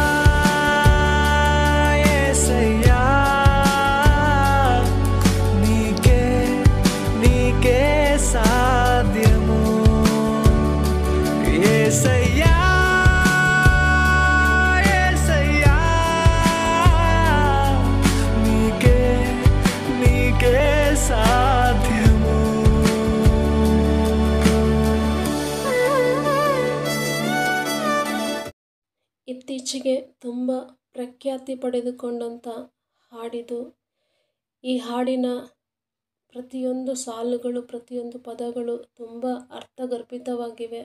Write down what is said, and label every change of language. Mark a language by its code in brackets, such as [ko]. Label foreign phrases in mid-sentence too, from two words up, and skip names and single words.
[te] యేసయ్యా నీకే నీకే సాధ్యము యేసయ్యా యేసయ్యా నీకే నీకే ಸಾಧ್ಯಮು [kn] ಇತ್ತೀಚೆಗೆ ತುಂಬ ಪ್ರಖ್ಯಾತಿ ಪಡೆದುಕೊಂಡಂಥ ಹಾಡಿದು. ಈ ಹಾಡಿನ ಪ್ರತಿಯೊಂದು ಸಾಲುಗಳು ಪ್ರತಿಯೊಂದು ಪದಗಳು ತುಂಬ ಅರ್ಥಗರ್ಭಿತವಾಗಿವೆ.